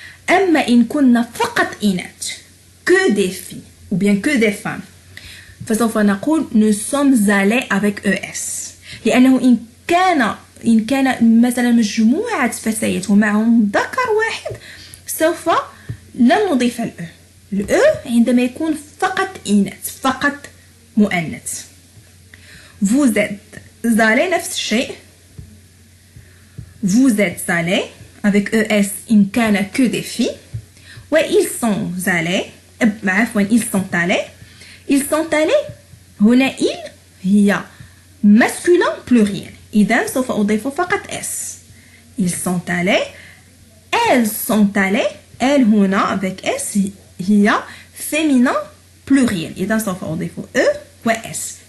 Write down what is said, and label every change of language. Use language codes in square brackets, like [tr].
[ar] أما إن كنا فقط إناث [fr] que des filles ou bien que des femmes [ar] فسوف نقول [fr] nous sommes allés avec ES، [ar] لأنه إن كان مثلا مجموعة فتيات ومعهم ذكر واحد سوف لن نضيف الأو عندما يكون فقط إناث فقط مؤنث. [fr] vous êtes allés [ar] نفس الشيء. [fr] vous êtes allés avec ES [ar] إن كان [fr] que des filles. [ar] و [fr] ils sont allés [ar] عفوا ils sont allés هنا il هي [fr] masculin pluriel، [ar] إذا سوف أضيف فقط اس. [fr] ils sont allés. elles sont allées. elles [ar] هنا [fr] avec s هي féminin pluriel، [ar] إذا سوف أضيف [fr] e و s.